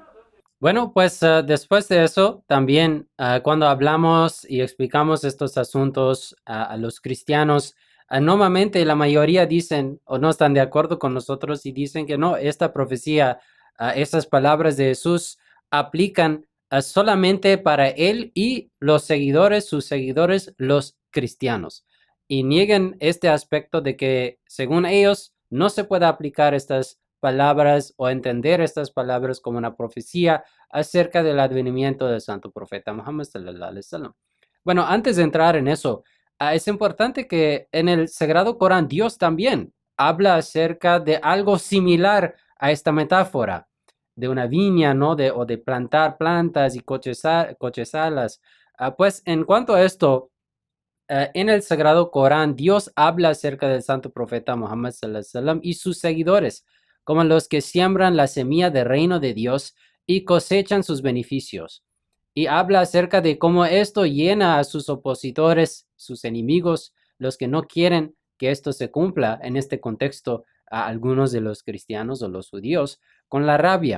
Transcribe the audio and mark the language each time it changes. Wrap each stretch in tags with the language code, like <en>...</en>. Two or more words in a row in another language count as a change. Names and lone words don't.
<es>Bueno, pues después de eso, también cuando hablamos y explicamos estos asuntos a los cristianos, normalmente la mayoría dicen o no están de acuerdo con nosotros y dicen que no, esta profecía, estas palabras de Jesús aplican solamente para él y los seguidores, sus seguidores, los cristianos. Y niegan este aspecto de que, según ellos, no se puede aplicar estas palabras o entender estas palabras como una profecía acerca del advenimiento del santo profeta Muhammad</es> <ar>صلى الله عليه وسلم.</ar> <es>Bueno, antes de entrar en eso, es importante que en el Sagrado Corán Dios también habla acerca de algo similar a esta metáfora de una viña, ¿no? O de plantar plantas y cochezalas. Pues en cuanto a esto, en el Sagrado Corán, Dios habla acerca del santo profeta Muhammad</es> <ar>صلى الله عليه وسلم</ar> <es>y sus seguidores, como los que siembran la semilla del reino de Dios y cosechan sus beneficios. Y habla acerca de cómo esto llena a sus opositores, sus enemigos, los que no quieren que esto se cumpla, en este contexto, a algunos de los cristianos o los judíos, con la rabia.</es>